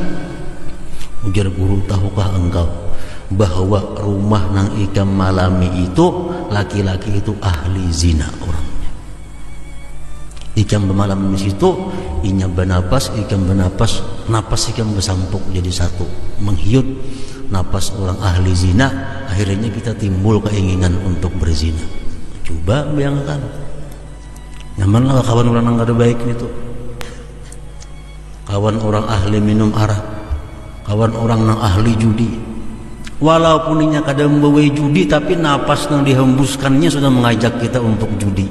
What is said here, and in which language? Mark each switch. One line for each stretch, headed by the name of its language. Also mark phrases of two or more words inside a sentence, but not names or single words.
Banjar: Ujar guru, tahukah engkau bahwa rumah nang ikam malami itu laki-laki itu ahli zina orangnya. Ikam bermalam di situ, inya bernapas, ikam bernapas, napas ikam bersampuk jadi satu, menghiut napas orang ahli zina.
Indonesian: Akhirnya kita timbul keinginan untuk berzina. Coba bayangkan, nyamanlah kawan orang yang gak ada baik itu, kawan orang ahli minum arak, kawan orang yang ahli judi.
Banjar: Walaupun inya kadang membawa judi, tapi napas yang dihembuskannya sudah mengajak kita untuk judi.